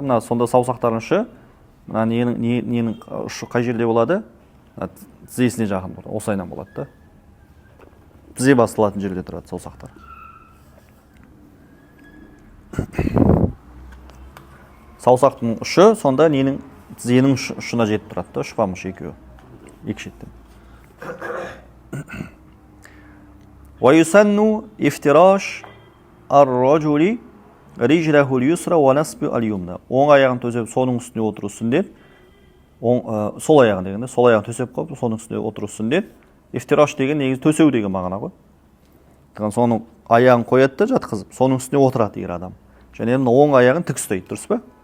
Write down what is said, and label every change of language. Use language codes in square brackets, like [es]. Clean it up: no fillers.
[kk] Мына сонда саусақтардың ұшы, мына ненің ұшы қай жерде болады? Тізесіне жақын болады. Осылайынан болады. Тізе басылатын жерде тұрады саусақтар. саусақтың ұшы сонда ненің тізенің ұшына жетіп тұрады да, ұшпам ұшы екеуі. Екі шеттен. [ar] ويسن افتراش الرجل رجله اليسرى ونصب اليمنى. [kk] Оң аяғын төсеп, соның үстіне отыру сүннет. Сол аяғын дегенде, сол аяғын төсеп қойып, соның үстіне отыру сүннет. Ифтираш деген негізі төсеу деген мағына ғой. Соның аяғын қояды да жатқызып, соның үстіне отырады егер адам. Және оң аяғын тік ұстайды, дұрыс па?